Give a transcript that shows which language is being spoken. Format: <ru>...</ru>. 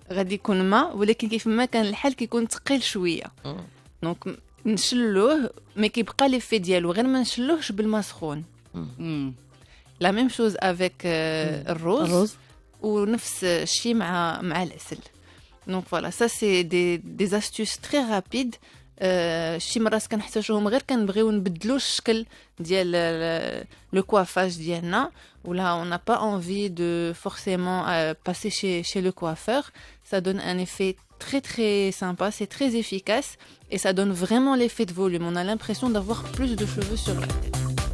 <ar>غادي يكون ماء، ولكن كيف ما كان الحال كيكون ثقيل شويه. دونك نشلوه ما كيبقى لي في ديالو غير ما نشلوهش بالماء سخون. لا ميم شوز افيك الروز ونفس الشيء مع العسل.</ar> <fr>Donc voilà, ça c'est des astuces très rapides.</fr> <ar>شي مرات كنحتاجوهم غير كنبغيو نبدلوا الشكل ديال لو كوافاج ديالنا ولا</ar> <fr>on n'a pas envie de forcément passer chez le coiffeur. Ça donne un effet très très sympa, c'est très efficace et ça donne vraiment l'effet de volume. On a l'impression d'avoir plus de cheveux sur la tête.</fr>